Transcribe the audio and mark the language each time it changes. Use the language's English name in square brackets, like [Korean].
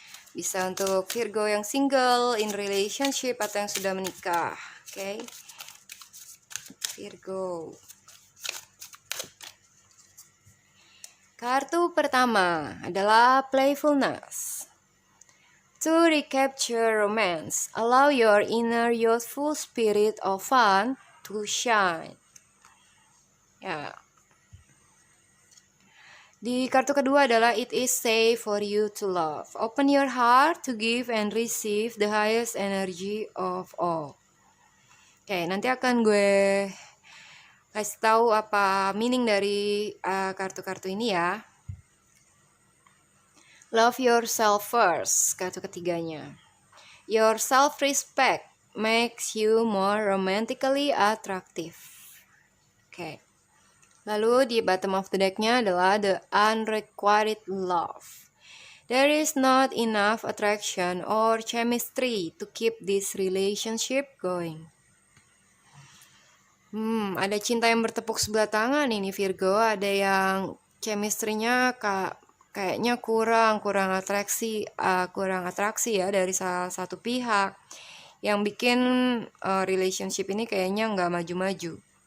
[Indonesian] Bisa untuk Virgo yang single, [English] in relationship, [Indonesian] atau yang sudah menikah. Oke. Virgo. Kartu pertama adalah playfulness. [English] To recapture romance, allow your inner youthful spirit of fun to shine. [Indonesian] Ya. Di kartu kedua adalah [English] it is safe for you to love. Open your heart to give and receive the highest energy of all. [Indonesian] Oke, nanti akan gue kasih tahu apa meaning dari kartu-kartu ini ya. [English] Love yourself first, [Indonesian] kartu ketiganya. [English] Your self-respect makes you more romantically attractive. Oke. [Indonesian] Lalu di [English] bottom of the deck-nya adalah the unrequited love. There is not enough attraction or chemistry to keep this relationship going. [Indonesian] Ada cinta yang bertepuk sebelah tangan ini Virgo. Ada yang chemistry-nya kayaknya kurang atraksi ya dari salah satu pihak, yang bikin relationship ini kayaknya nggak maju-maju.